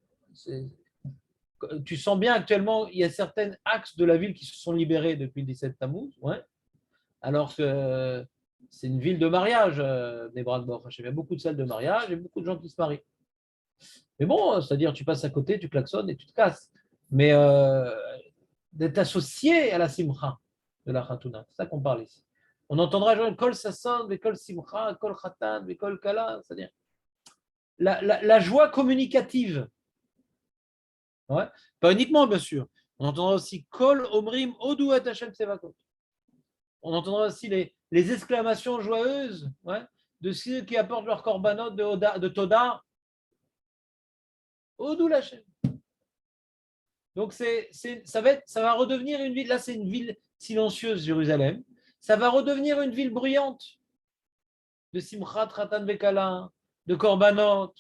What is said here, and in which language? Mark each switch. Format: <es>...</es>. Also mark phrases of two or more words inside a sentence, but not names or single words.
<fr>Tu sens bien actuellement, il y a certains axes de la ville qui se sont libérés depuis le 17 Tammuz, ouais, alors que c'est une ville de mariage, Bnei Brak. Il y a beaucoup de salles de mariage et beaucoup de gens qui se marient. Mais bon, c'est-à-dire, tu passes à côté, tu klaxonnes et tu te casses. Mais d'être associé à la simcha de la Khatouna, c'est ça qu'on parle ici. On entendra jouer</fr> <he>קול ששון קול שמחה קול חתן קול כלה,</he> <fr>c'est-à-dire la joie communicative. Ouais. Pas uniquement, bien sûr. On entendra aussi</fr> <he>קול אומרים הודו את השם צבאות.</he> <fr>On entendra aussi les exclamations joyeuses, ouais, de ceux qui apportent leur korbanot de Toda.</fr> <he>הודו להשם.</he> <fr>Donc, ça va redevenir une ville. Là, c'est une ville silencieuse, Jérusalem. Ça va redevenir une ville bruyante de</fr> <he>שמחת חתן בכלה,</he> <fr>de Korbanot.</fr>